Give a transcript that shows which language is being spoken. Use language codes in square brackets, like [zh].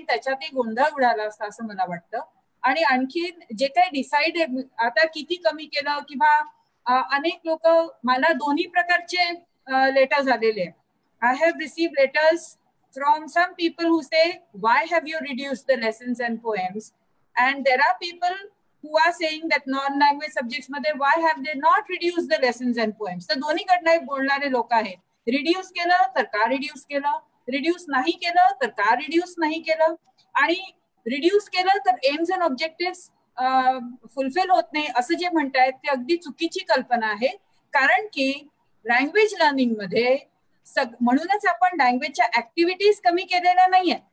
[mr] Again त्याच्यातही गोंधळ उडाला असता असं मला वाटतं. आणि आणखी जे काही डिसाईड आता किती कमी केलं किंवा अनेक लोक, मला दोन्ही प्रकारचे लेटर्स आलेले. [en] I have received letters from some people who say, why have you reduced the lessons and poems? And there are people who are saying that non-language subjects मध्ये why have they not reduced the lessons and poems? [mr] तर दोन्हीकडनं बोलणारे लोक आहेत. Reduce केलं तर का reduce केलं, reduce नाही केलं तर का रिड्यूस नाही केलं, आणि रिड्यूस केलं तर एम्स अँड ऑब्जेक्टिव्स फुलफिल होत नाही असं जे म्हणतायत ते अगदी चुकीची कल्पना आहे. कारण की लँग्वेज लर्निंग मध्ये म्हणूनच आपण लँग्वेजच्या ऍक्टिव्हिटीज कमी केलेल्या नाहीये.